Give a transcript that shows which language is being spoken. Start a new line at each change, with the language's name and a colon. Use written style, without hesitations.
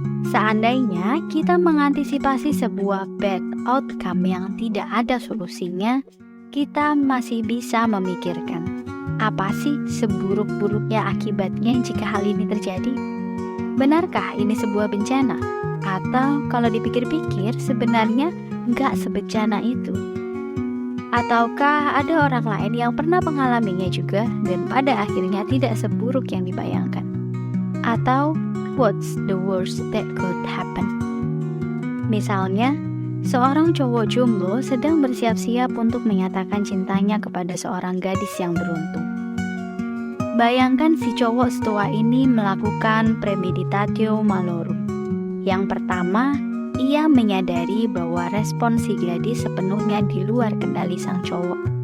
Indonesian: Seandainya kita mengantisipasi sebuah
English: bad outcome
Indonesian: yang tidak ada solusinya, kita masih bisa memikirkan, apa sih seburuk-buruknya akibatnya jika hal ini terjadi? Benarkah ini sebuah bencana? Atau kalau dipikir-pikir sebenarnya nggak sebencana itu? Ataukah ada orang lain yang pernah mengalaminya juga dan pada akhirnya tidak seburuk yang dibayangkan? Atau
English: what's the worst that could happen?
Indonesian: Misalnya, seorang cowok jomblo sedang bersiap-siap untuk menyatakan cintanya kepada seorang gadis yang beruntung. Bayangkan si cowok setua ini melakukan premeditatio malorum. Yang pertama, ia menyadari bahwa respon si gadis sepenuhnya di luar kendali sang cowok.